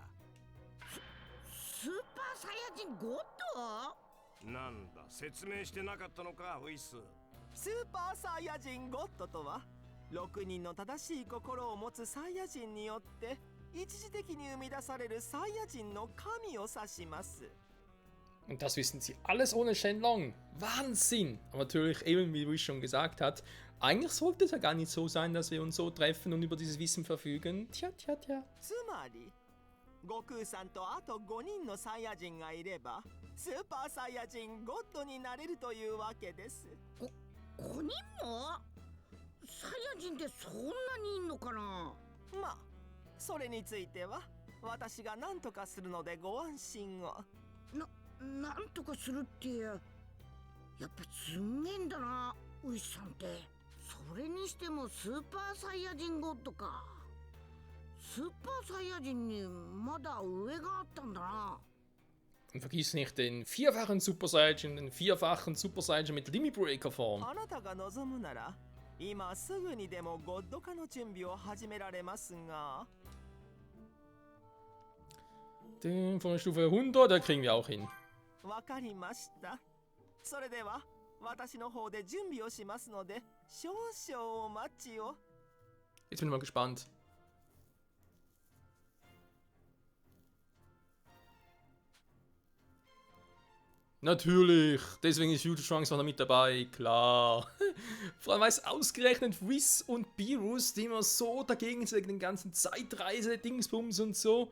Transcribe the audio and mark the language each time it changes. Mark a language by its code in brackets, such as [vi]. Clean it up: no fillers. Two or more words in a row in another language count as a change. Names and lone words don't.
[ja] スーパーサイヤ人ゴッド？なんだ、説明してなかったのか、ウィス。スーパーサイヤ人ゴッドとは6人の正しい心を持つサイヤ人によって一時的に生み出されるサイヤ人の神を指します。 [de] Und das wissen sie alles ohne Shenlong. Wahnsinn! Aber natürlich, eben wie Wish schon gesagt hat, eigentlich sollte es ja gar nicht so sein, dass wir uns so treffen und über dieses Wissen verfügen. Tja, tja, tja. [ja] つまり悟空さんとあと5人のサイヤ人がいればスーパーサイヤ人ゴッドになれるというわけです。 5人も？サイヤ人ってそんなにいんのかな？まあそれについては私が何とかするのでご安心を。なんとかするってやっぱすんげえんだなウイスさんって。それにしてもスーパーサイヤ人ゴッドか。スーパーサイヤ人にまだ上があったんだな。 [de] Und vergiss nicht den vierfachen Super Saiyan, den vierfachen Super Saiyan mit Limit Breaker Form. [ja] あなたが望むなら今すぐにでもゴッド化の準備を始められますが。 [de] Den von der Stufe 100, da kriegen wir auch hin. [ja] わかりました。それでは私の方で準備をしますので少々お待ちを。 [de] Jetzt bin ich mal gespannt. Natürlich, deswegen ist Future Trunks auch noch mit dabei, klar. Vor allem, weil es ausgerechnet Whis und Beerus, die immer so dagegen sind, den ganzen Zeitreise-Dingsbums und so.